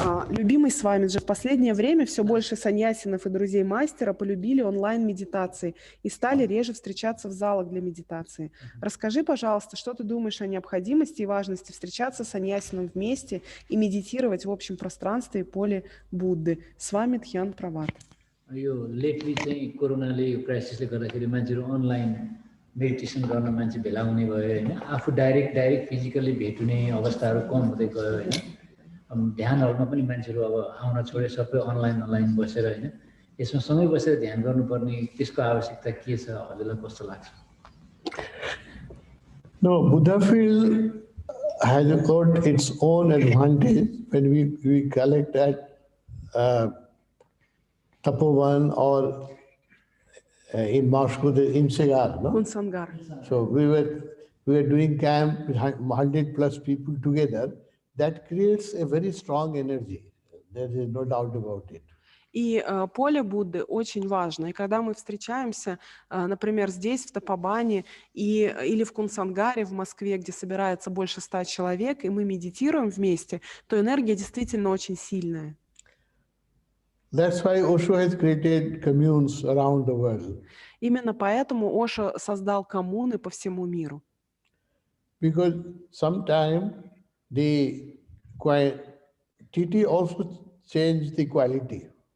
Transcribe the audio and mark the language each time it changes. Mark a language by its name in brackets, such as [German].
[Russian] Любимый Свамиджи, в последнее время все больше саньясинов и друзей мастера полюбили онлайн-медитации и стали реже встречаться в залах для медитации. Расскажи, пожалуйста, что ты думаешь о необходимости и важности встречаться с саньясином вместе и медитировать в общем пространстве и поле Будды. С вами Тхьян Прабхат. [Nepali] यो [English] lately [Nepali] चाहिँ कोरोनाले यो क्राइसिसले गर्दाखेरि मान्छेहरू [English] online meditation [Nepali] गर्न मान्छे भेला हुने भयो हैन आफू [English] direct physically [Nepali] भेट्ने अवस्थाहरू कम हुँदै गयो हैन ध्यानहरुमा पनि मान्छेहरू अब आउन छोडे सबै अनलाइन बसेर हैन यसमा सँगै बसेर ध्यान गर्नुपर्ने त्यसको आवश्यकता के छ हजुरलाई कस्तो लाग्छ? [English] No, Buddha field has got its own advantage when we collect at Tapovan or in Moscow, in Segar, no? Kunsangar. So we were doing camp with 100+ people together. That creates a very strong energy. There is no doubt about it. [Russian] И поле Будды очень важно. И когда мы встречаемся, например, здесь, в Тапобане, или в Кунсангаре, в Москве, где собирается больше 100 человек, и мы медитируем вместе, то энергия действительно очень сильная. [English] That's why Osho has created communes around the world. [Russian] Именно поэтому Ошо создал коммуны по всему миру. [English] Because sometimes the quantity also changes the quality.